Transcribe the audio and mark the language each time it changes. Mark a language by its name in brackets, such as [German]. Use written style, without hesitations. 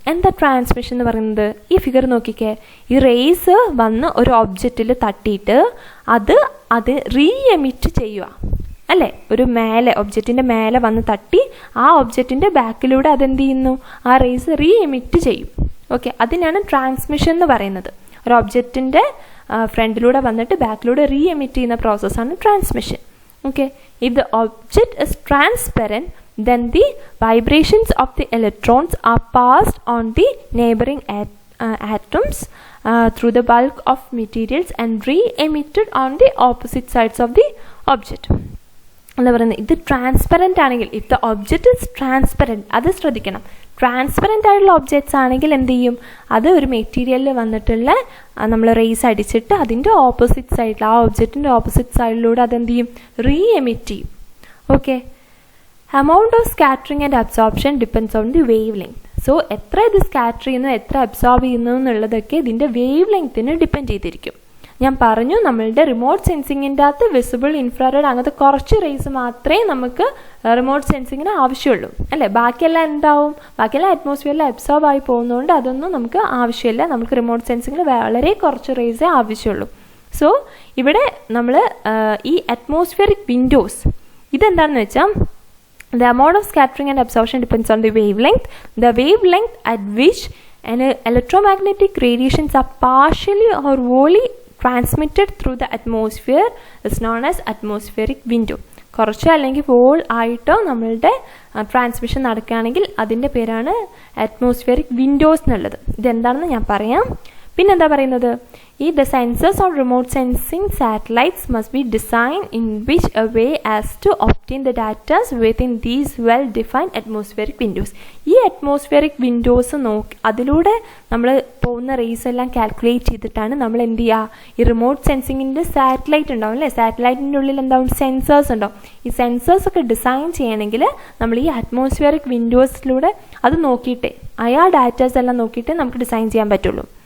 [Malayalam] എന്താ ട്രാൻസ്മിഷൻ എന്ന് പറയുന്നത്? ഈ ഫിഗർ നോക്കിക്കേ. ഈ റേസ് വന്ന് ഒരു ഒബ്ജക്റ്റിൽ തട്ടിയിട്ട് അത് റീ എമിറ്റ് ചെയ്യുക അല്ലേ. ഒരു ഒബ്ജക്റ്റിൻ്റെ മേലെ വന്ന് തട്ടി ആ ഒബ്ജക്റ്റിൻ്റെ ബാക്കിലൂടെ അതെന്ത് ചെയ്യുന്നു? ആ റേസ് റീ എമിറ്റ് ചെയ്യും. ഓക്കെ, അതിനാണ് ട്രാൻസ്മിഷൻ എന്ന് പറയുന്നത്. ഒരു ഒബ്ജക്റ്റിൻ്റെ ഫ്രണ്ടിലൂടെ വന്നിട്ട് ബാക്കിലൂടെ റീ എമിറ്റ് ചെയ്യുന്ന പ്രോസസ്സാണ് transmission. [English] Okay, if the object is transparent, then the vibrations of the electrons are passed on the neighboring atoms through the bulk of materials and re-emitted on the opposite sides of the object. [Malayalam] എന്താ പറയുന്നത്? ഇത് transparent ആണെങ്കിൽ, [English] if the object is transparent, [Malayalam] അത് ശ്രദ്ധിക്കണം. Transparent ആയിട്ടുള്ള objects ആണെങ്കിൽ എന്ത് ചെയ്യും? അത് ഒരു മെറ്റീരിയലിൽ വന്നിട്ടുള്ള നമ്മൾ റേസ് അടിച്ചിട്ട് അതിൻ്റെ ഓപ്പോസിറ്റ് സൈഡിൽ, ആ ഒബ്ജക്റ്റിൻ്റെ ഓപ്പോസിറ്റ് സൈഡിലൂടെ അതെന്ത് ചെയ്യും? റീ എമിറ്റ് ചെയ്യും. [English] Okay, amount of scattering and absorption depends on the wavelength. [Malayalam] So എത്ര ഇത് സ്കാറ്റർ ചെയ്യുന്നു, എത്ര അബ്സോർബ് ചെയ്യുന്നു എന്നുള്ളതൊക്കെ ഇതിൻ്റെ വേവ് ലെങ്ത്തിന് ഡിപ്പെൻഡ് ചെയ്തിരിക്കും. ഞാൻ പറഞ്ഞു നമ്മളുടെ റിമോട്ട് സെൻസിങ്ങിൻ്റെ അകത്ത് വിസിബിൾ, ഇൻഫ്രാറെഡ് അങ്ങനത്തെ കുറച്ച് റേസ് മാത്രമേ നമുക്ക് റിമോട്ട് സെൻസിങ്ങിന് ആവശ്യമുള്ളൂ അല്ലേ. ബാക്കിയെല്ലാം എന്താവും? ബാക്കിയെല്ലാം അറ്റ്മോസ്ഫിയറിൽ അബ്സോർബ് ആയി പോകുന്നതുകൊണ്ട് അതൊന്നും നമുക്ക് ആവശ്യമില്ല. നമുക്ക് റിമോട്ട് സെൻസിങ്ങിന് വളരെ കുറച്ച് റേസേ ആവശ്യമുള്ളൂ. സോ ഇവിടെ നമ്മൾ ഈ അറ്റ്മോസ്ഫിയറിക് വിൻഡോസ് ഇതെന്താണെന്ന് വെച്ചാൽ, [English] the amount of scattering and absorption depends on the wavelength. The wavelength at which electromagnetic radiations are partially or wholly transmitted through the atmosphere is known as atmospheric window. [Malayalam] കുറച്ച് അല്ലെങ്കിൽ whole ആയിട്ടോ നമ്മളുടെ transmission നടക്കുകയാണെങ്കിൽ അതിൻ്റെ പേരാണ് atmospheric Windows എന്നുള്ളത്. ഇതെന്താണെന്ന് ഞാൻ പറയാം. പിന്നെന്താ പറയുന്നത്? [English] The sensors or remote sensing satellites must be designed in which a way as to obtain the data within these well-defined atmospheric windows. [Malayalam] ഈ അറ്റ്മോസ്ഫിയറിക് വിൻഡോസ് നോക്കി അതിലൂടെ നമ്മൾ പോകുന്ന റേസ് എല്ലാം കാൽക്കുലേറ്റ് ചെയ്തിട്ടാണ് നമ്മൾ എന്ത് ചെയ്യുക? ഈ റിമോട്ട് സെൻസിങ്ങിൻ്റെ സാറ്റലൈറ്റ് ഉണ്ടാവും അല്ലേ, സാറ്റലൈറ്റിൻ്റെ ഉള്ളിൽ എന്താവും? സെൻസേഴ്സ് ഉണ്ടാവും. ഈ സെൻസേഴ്സ് ഒക്കെ ഡിസൈൻ ചെയ്യണമെങ്കിൽ നമ്മൾ ഈ അറ്റ്മോസ്ഫിയറിക് വിൻഡോസിലൂടെ അത് നോക്കിയിട്ടേ, ആ ഡാറ്റാസ് എല്ലാം നോക്കിയിട്ടേ നമുക്ക് ഡിസൈൻ ചെയ്യാൻ പറ്റുള്ളൂ.